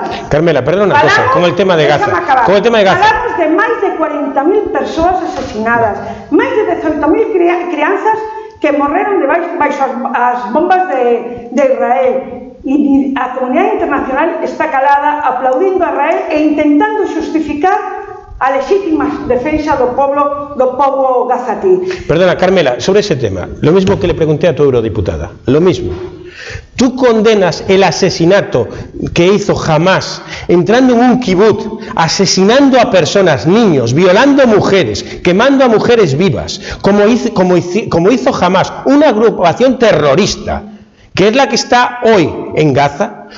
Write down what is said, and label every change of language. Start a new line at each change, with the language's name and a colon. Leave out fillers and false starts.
Spanish: Carmela, perdona una cosa, con el tema de Gaza.
Galician: Falamos de máis de 40.000 persoas asesinadas, máis de 18.000 crianzas que morreron baixo as bombas de Israel, e a comunidade internacional está calada aplaudindo a Israel e intentando justificar a legítima defensa do povo gazatí.
Spanish: Perdona, Carmela, sobre ese tema, lo mismo que le pregunté a tu eurodiputada, lo mismo. ¿Tú condenas el asesinato que hizo Hamás entrando en un kibutz, asesinando a personas, niños, violando mujeres, quemando a mujeres vivas, como hizo Hamás, una agrupación terrorista, que es la que está hoy en Gaza?